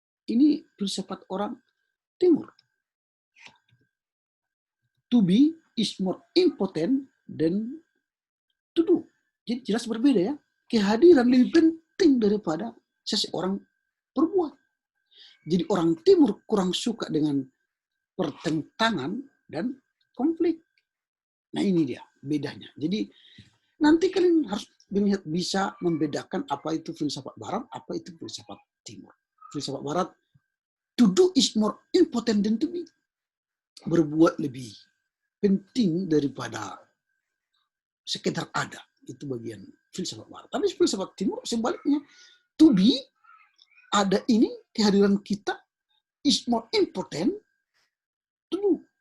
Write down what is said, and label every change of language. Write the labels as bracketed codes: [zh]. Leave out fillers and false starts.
[id] Ini filsafat orang timur. [en] To be is more important than to do. [id] Jadi jelas berbeda ya. Kehadiran lebih penting daripada seseorang berbuat. Jadi orang timur kurang suka dengan pertentangan dan konflik. Nah ini dia bedanya. Jadi nanti kalian harus bisa membedakan apa itu filsafat barat, apa itu filsafat timur. Filsafat barat, [en] to do is more important than to be. [id] Berbuat lebih penting daripada sekedar ada. Itu bagian filsafat barat. Tapi filsafat timur sebaliknya, [en] to be, [id] ada ini, kehadiran kita [en] is more important to do.